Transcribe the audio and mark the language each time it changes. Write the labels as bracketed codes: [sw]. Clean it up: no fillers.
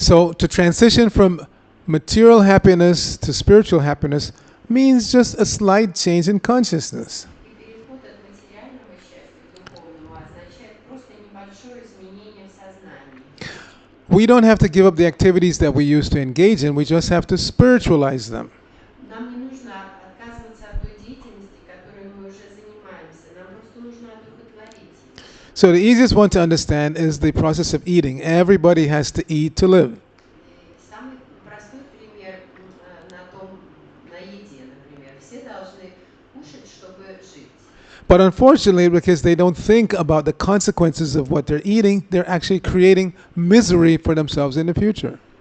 [en] So to transition from material happiness to spiritual happiness means just a slight change in consciousness. [ru] И переход от материального счастья к духовному означает просто небольшое изменение в сознании. [en] We don't have to give up the activities that we used to engage in, we just have to spiritualize them. [ru] Нам не нужно отказываться от той деятельности, которой мы уже занимаемся. Нам просто нужно одухотворить ее. [en] So the easiest one to understand is the process of eating. Everybody has to eat to live. [ru] И самый простой пример на еде, например. Все должны кушать, чтобы жить. [en] But unfortunately, because they don't think about the consequences of what they're eating, they're actually creating misery for themselves in the future.